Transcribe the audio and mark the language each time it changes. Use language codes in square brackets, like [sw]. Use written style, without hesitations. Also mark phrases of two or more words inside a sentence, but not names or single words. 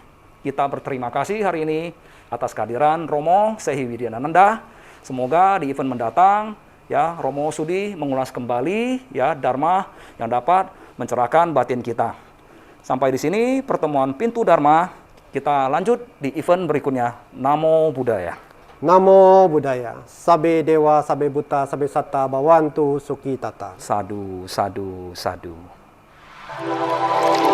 [id] Kita berterima kasih hari ini atas kehadiran Romo Sehi Widyananda. Semoga di event mendatang ya Romo sudi mengulas kembali ya Dharma yang dapat mencerahkan batin kita. Sampai di sini pertemuan Pintu Dharma. Kita lanjut di event berikutnya. [pi] Namo Buddhaya. Namo Buddhaya. Sabe Dewa, Sabe Buddha, Sabe Satta, Bhavantu Sukhi Tata. Sadu, sadu, sadu.